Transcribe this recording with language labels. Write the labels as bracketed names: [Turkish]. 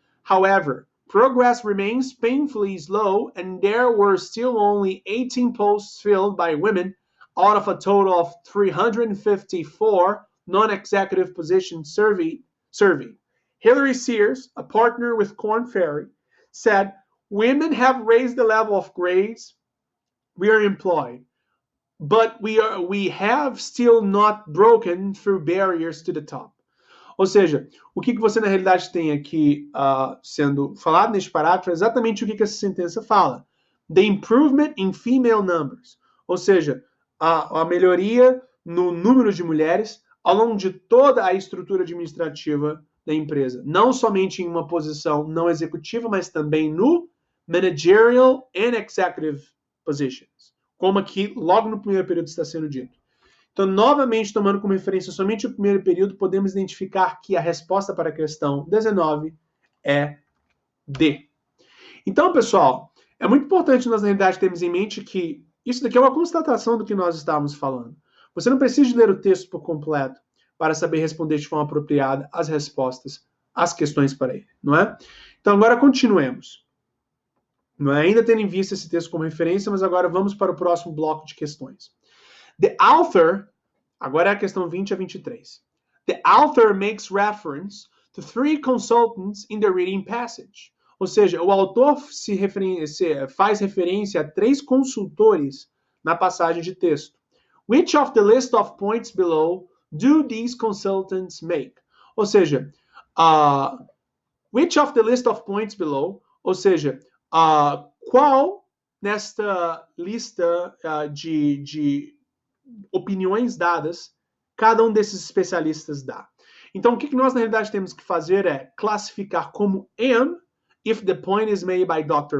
[English] However, progress remains painfully slow, and there were still only 18 posts filled by women out of a total of 354 non-executive positions surveyed. Hillary Sears, a partner with Korn Ferry, said, "Women have raised the level of grades we are employed, but we have still not broken through barriers to the top." [Portuguese] Ou seja, o que você na realidade tem aqui sendo falado neste parágrafo é exatamente o que essa sentença fala. [English] The improvement in female numbers. [Portuguese] Ou seja, a melhoria no número de mulheres ao longo de toda a estrutura administrativa da empresa. Não somente em uma posição não executiva, mas também no [English] managerial and executive positions. [Portuguese] Como aqui, logo no primeiro período está sendo dito. Então, novamente, tomando como referência somente o primeiro período, podemos identificar que a resposta para a questão 19 é D. Então, pessoal, é muito importante nós, na realidade, termos em mente que isso daqui é uma constatação do que nós estávamos falando. Você não precisa ler o texto por completo para saber responder de forma apropriada as respostas às questões para ele, não é? Então, agora continuemos. Não é? Ainda tendo em vista esse texto como referência, mas agora vamos para o próximo bloco de questões. [English] The author, [Portuguese] agora é a questão 20 a 23. [English] The author makes reference to 3 consultants in the reading passage. [Portuguese] Ou seja, o autor faz referência a 3 consultores na passagem de texto. [English] Which of the list of points below do these consultants make? [Portuguese] Ou seja, [English] which of the list of points below, [Portuguese] ou seja, qual nesta lista de opiniões dadas cada um desses especialistas dá. Então, o que nós, na realidade, temos que fazer é classificar como M, [English] if the point is made by Dr.